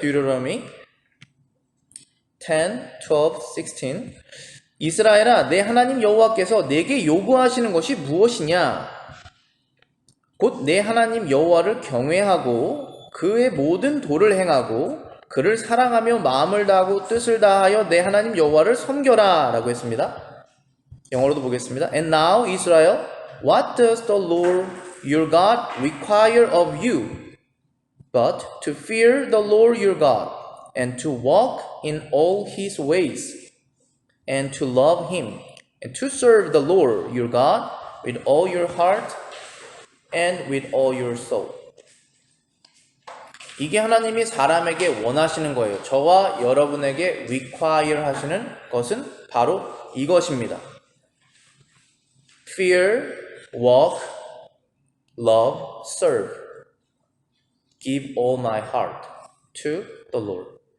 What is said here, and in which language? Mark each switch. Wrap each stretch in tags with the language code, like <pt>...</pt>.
<ko>Deuteronomy 10, 12, 16 이스라엘아 내 하나님 여호와께서 내게 요구하시는 것이 무엇이냐? 곧 내 하나님 여호와를 경외하고 그의 모든 도를 행하고 그를 사랑하며 마음을 다하고 뜻을 다하여 내 하나님 여호와를 섬겨라 라고 했습니다. 영어로도 보겠습니다.</ko> <en>And now Israel, what does the Lord your God require of you? But to fear the Lord your God and to walk in all his ways and to love him and to serve the Lord your God with all your heart and with all your soul.</en> <ko>이게 하나님이 사람에게 원하시는 거예요. 저와 여러분에게 require 하시는 것은 바로 이것입니다.</ko> <en>Fear, walk, love, serve. Give all my heart to the Lord.</en>